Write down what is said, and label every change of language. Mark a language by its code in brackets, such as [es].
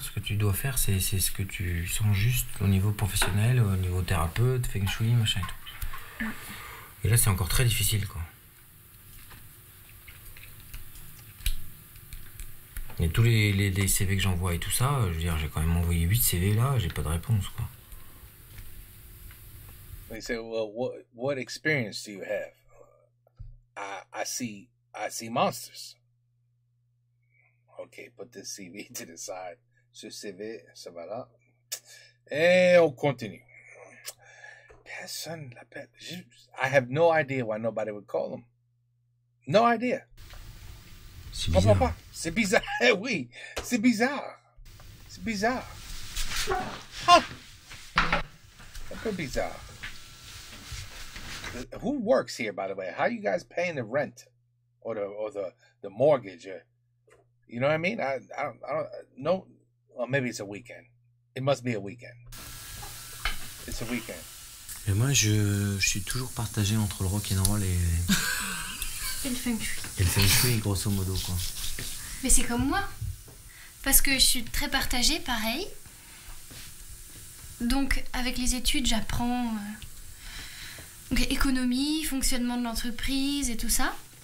[fr] Ce que tu dois faire, c'est ce que tu sens juste au niveau professionnel, au niveau thérapeute, feng shui, machin et tout. Et là, c'est encore très difficile, quoi. Et tous les CV que j'envoie et tout ça, je veux dire, j'ai quand même envoyé 8 CV là, j'ai pas de réponse, quoi. [en] They say, well, what experience do you have? I see monsters. Okay, put this CV to the side. [fr] Ce CV, ça va là. Et on continue. Personne l'appelle. [en] I have no idea why nobody would call him. No idea. [fr] C'est bizarre. C'est bizarre, oui. C'est bizarre. C'est bizarre. Ah. Un peu bizarre. [en] Who works here, by the way? How are you guys paying the rent or the mortgage? You know what I mean? I don't know. Well, maybe it's a weekend. It must be a weekend. It's a weekend. [fr] Et moi, je suis toujours partagé entre le rock'n'roll et le feng shui. Et le feng shui, grosso modo, quoi. Mais c'est comme moi. Parce que je suis très partagée, pareil. Donc, avec les études, j'apprends économie, fonctionnement de l'entreprise et tout ça.